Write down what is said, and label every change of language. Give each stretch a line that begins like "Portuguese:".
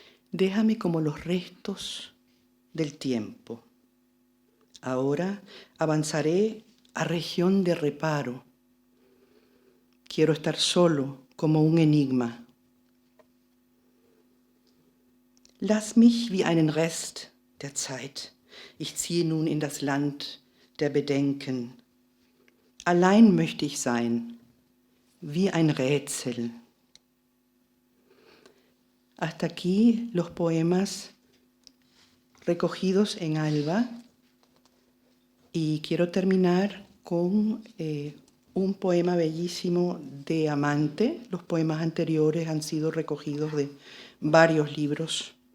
Spanish: Déjame como los restos del tiempo. Ahora avanzaré a región de reparo. Quiero estar solo como un enigma.
German: Lass mich wie einen Rest der Zeit. Ich ziehe nun in das Land der Bedenken. Allein möchte ich sein, wie ein Rätsel.
Spanish: Hasta aquí los poemas recogidos en Alba, y quiero terminar con un poema bellísimo de Amante. Los poemas anteriores han sido recogidos de varios libros.